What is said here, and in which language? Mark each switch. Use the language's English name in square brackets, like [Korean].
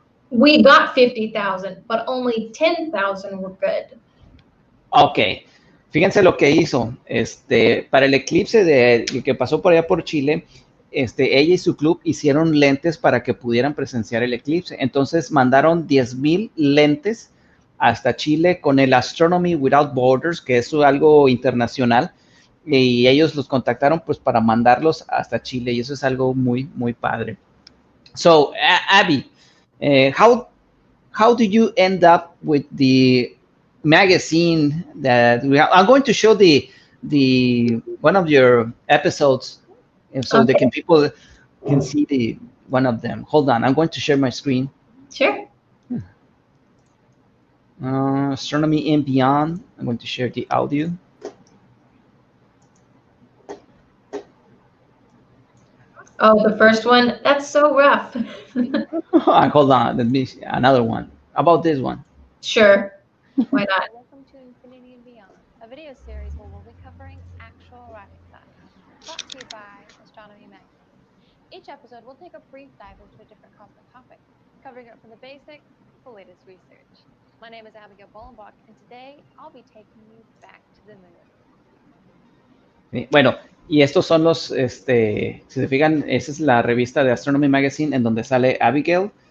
[English] We got 50,000, but only 10,000 were good. [Spanish] Ok. Fíjense lo que hizo. Para el eclipse que pasó por allá por Chile, ella y su club hicieron lentes para que pudieran presenciar el eclipse. Entonces mandaron 10,000 lentes hasta Chile con el Astronomy Without Borders, que es algo internacional, y ellos los contactaron pues para mandarlos hasta Chile, y eso es algo muy, muy padre. [English] So, Abby, how do you end up with the magazine that we have? I'm going to show the one of your episodes, so okay, people can see one of them. Hold on, I'm going to share my screen. Sure. Astronomy and Beyond. I'm going to share the audio. Oh, the first one? That's so rough. Hold on, let me see another one. How about this one? Sure. Why not? Welcome to Infinity and Beyond, a video series where we'll be covering actual rocket science, brought to you by Astronomy Magazine. Each episode will take a brief dive into a different cosmic topic, covering it from the basics to the latest research. My name is Abigail Bollenbach, and today I'll be taking you back to the moon. [Spanish] Bueno, y estos son los, si se fijan, esa es la revista de Astronomy Magazine en donde sale Abigail.